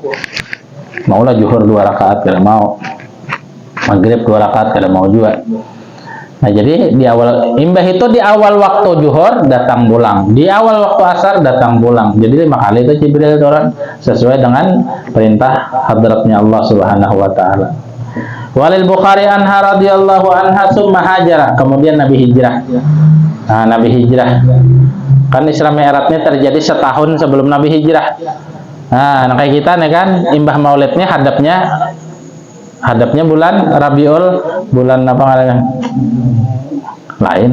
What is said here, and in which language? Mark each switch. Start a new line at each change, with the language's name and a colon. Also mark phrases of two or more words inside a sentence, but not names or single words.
Banjar: Maulah zuhur 2 rakaat kada mau. Maghrib 2 rakaat kada mau juga. Nah, jadi di awal imbah itu di awal waktu zuhur datang pulang, di awal waktu asar datang pulang. Jadi 5 kali itu Jibril turun sesuai dengan perintah hadratnya Allah
Arabic: سبحانه وتعالى. وللبخاري عنها رضي الله عنها ثم هاجر,
Banjar: kemudian Nabi hijrah. Nah, Nabi hijrah. Kan Isra Mi'rajnya terjadi setahun sebelum Nabi hijrah. Nah, kayak kita nih kan imbah maulidnya hadapnya bulan Rabiul, bulan apa namanya? Lain.